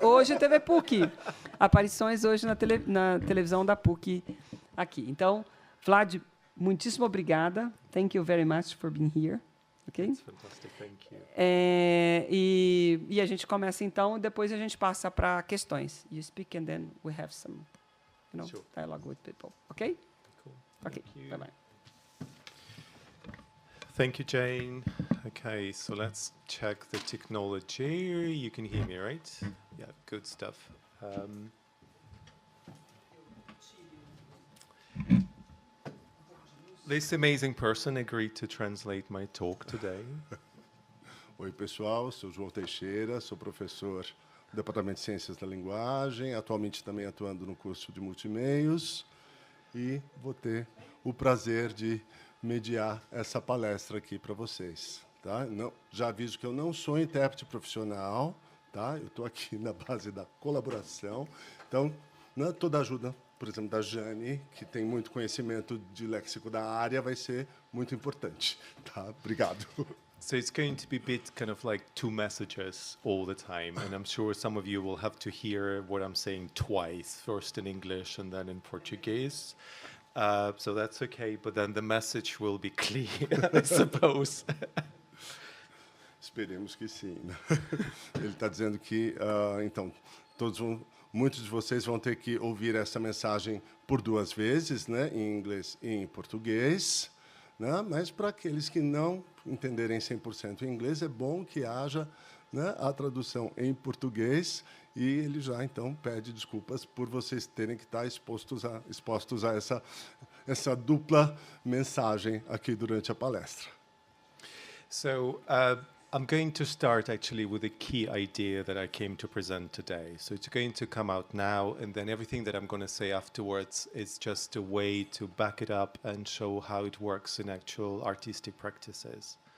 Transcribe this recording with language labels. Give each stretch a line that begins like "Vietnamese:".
Portuguese: Hoje teve PUC. Aparições hoje na televisão da PUC aqui. Então, Vlad, muitíssimo obrigada.
English: Thank you very much for being here. Okay? That's fantastic, thank you. E a gente começa, então, e depois a gente passa para questões. You speak and then we have some Sure. dialogue with people. Okay? Cool. Okay, Thank you. bye-bye. Thank you, Jane. Okay, so let's check the technology. You can hear me, right? Yeah, good stuff. This amazing person agreed to translate my talk today.
Portuguese: Oi, pessoal, sou João Teixeira, sou professor do Departamento de Ciências da Linguagem, atualmente também atuando no curso de Multimeios, e vou ter o prazer de mediar essa palestra aqui para vocês. Tá? Não, já aviso que eu não sou intérprete profissional, tá? Eu estou aqui na base da colaboração, então, toda ajuda, por exemplo, da Jane, que tem muito conhecimento de léxico da área, vai ser muito importante. Tá? Obrigado.
English: So it's going to be a bit kind of like two messages all the time, and I'm sure some of you will have to hear what I'm saying twice, first in English and then in Portuguese. So that's okay, but then the message will be clear, I suppose.
Portuguese: Esperemos que sim. Ele está dizendo que, então, muitos de vocês vão ter que ouvir essa mensagem por duas vezes, né, em inglês e em português, né, mas para aqueles que não entenderem 100% em inglês, é bom que haja, né, a tradução em português, e ele já, então, pede desculpas por vocês terem que estar expostos a essa dupla mensagem aqui durante a palestra.
English: So I'm going to start actually with a key idea that I came to present today. So it's going to come out now, and then everything that I'm going to say afterwards is just a way to back it up and show how it works in actual artistic practices.